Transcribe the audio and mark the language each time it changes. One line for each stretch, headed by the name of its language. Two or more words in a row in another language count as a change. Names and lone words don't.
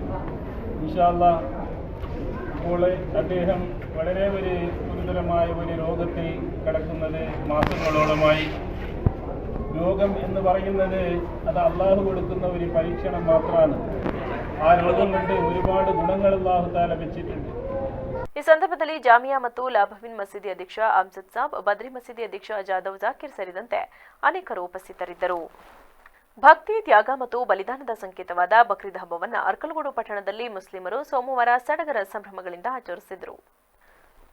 Arabic: إن شاء الله
Malayalam: ഇപ്പോൾ അദ്ദേഹം വളരെ ഒരു ഗുരുതരമായ ഒരു രോഗത്തിൽ കിടക്കുന്നത് മാസങ്ങളോളമായി. രോഗം എന്ന് പറയുന്നത് അത് അള്ളാഹു കൊടുക്കുന്ന ഒരു പരീക്ഷണം മാത്രമാണ്. ആ രോഗം കൊണ്ട് ഒരുപാട് ഗുണങ്ങൾ
Arabic: الله تعالى
Malayalam: വെച്ചിട്ടുണ്ട്.
Kannada: ಈ ಸಂದರ್ಭದಲ್ಲಿ ಜಾಮಿಯಾ ಮತ್ತು ಲಾಭವಿನ್ ಮಸೀದಿ ಅಧ್ಯಕ್ಷ ಅಮ್ಜದ್ ಸಾಬ್, ಬದ್ರಿ ಮಸೀದಿ ಅಧ್ಯಕ್ಷ ಜಾದವ್ ಜಾಕಿರ್ ಸೇರಿದಂತೆ ಅನೇಕರು ಉಪಸ್ಥಿತರಿದ್ದರು. ಭಕ್ತಿ, ತ್ಯಾಗ ಮತ್ತು ಬಲಿದಾನದ ಸಂಕೇತವಾದ ಬಕ್ರೀದ್ ಹಬ್ಬವನ್ನು ಅರ್ಕಲಗೂಡು ಪಟ್ಟಣದಲ್ಲಿ ಮುಸ್ಲಿಮರು ಸೋಮವಾರ ಸಡಗರ ಸಂಭ್ರಮಗಳಿಂದ ಆಚರಿಸಿದರು.